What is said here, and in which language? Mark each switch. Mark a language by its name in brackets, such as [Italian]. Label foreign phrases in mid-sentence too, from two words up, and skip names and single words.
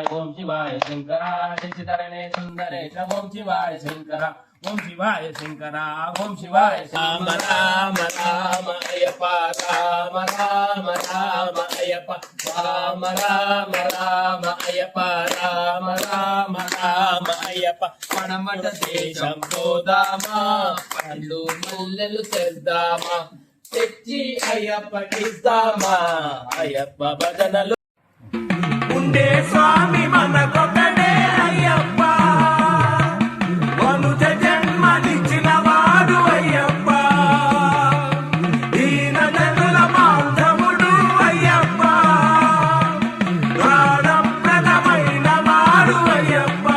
[Sanskrit] Om Shivaya Shankara Jayarane Sundaresha Om Shivaya Shankara Om Shivaya Shankara Om Shivaya Rama Rama Rama Ayappa Rama Rama Rama Ayappa Rama Rama Rama Ayappa Rama Rama Rama Ayappa [Telugu] పడమట దేశం పోదామా పండ్లు మల్లెలు తెద్దామా తెచ్చి అయ్యప్పకిస్తామా అయ్యప్ప భజనలు ఉండే స్వామి మనకొకడే అయ్యప్ప మనుజ జన్మనిచ్చిన వాడు అయ్యప్ప దీనజనుల మాధవుడు అయ్యప్ప ప్రాణప్రదమైన వాడు అయ్యప్ప